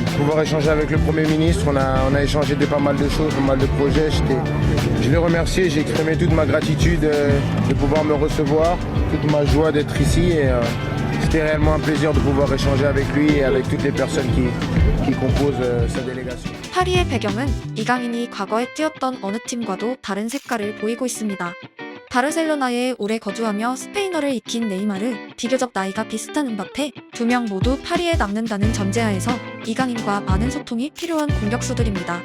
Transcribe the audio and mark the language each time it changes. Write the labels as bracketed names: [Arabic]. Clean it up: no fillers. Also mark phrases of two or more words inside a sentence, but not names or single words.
[French] Pouvoir échanger avec le Premier ministre, on a échangé de pas mal de choses, pas mal de projets. Je l'ai remercié, j'ai exprimé toute ma gratitude de pouvoir me recevoir, toute ma joie d'être ici et c'était réellement un plaisir de pouvoir échanger avec lui et avec toutes les personnes qui composent sa délégation. [Korean] 파리의 배경은 이강인이 과거에 뛰었던 어느 팀과도 다른 색깔을 보이고 있습니다. 바르셀로나에 오래 거주하며 스페인어를 익힌 네이마르, 비교적 나이가 비슷한 음바페, 두 명 모두 파리에 남는다는 전제하에서 이강인과 많은 소통이 필요한 공격수들입니다.